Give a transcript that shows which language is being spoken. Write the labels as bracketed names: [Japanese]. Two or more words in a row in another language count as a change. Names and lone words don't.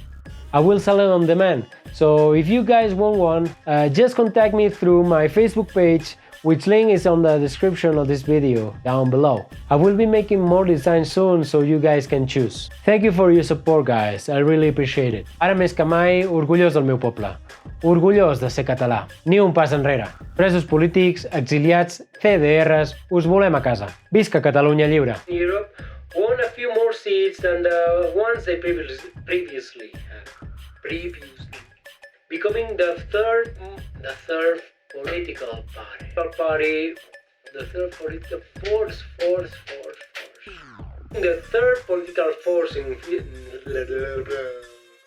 [Catalan] I will sell it on demand, so if you guys want one, just contact me through my Facebook page, which link is on the description of this video down below. I will be making more designs soon so you guys can choose. Thank you for your support, guys, I really appreciate it. Ara més que mai, orgullós del meu poble. Orgullós de ser català. Ni un pas enrere. Presos polítics, exiliats, CDRs, us volem a casa. Visca Catalunya lliure. [English] Europe won a few more seats than the ones they previously had. Becoming the third political party. The third political force. The third political force in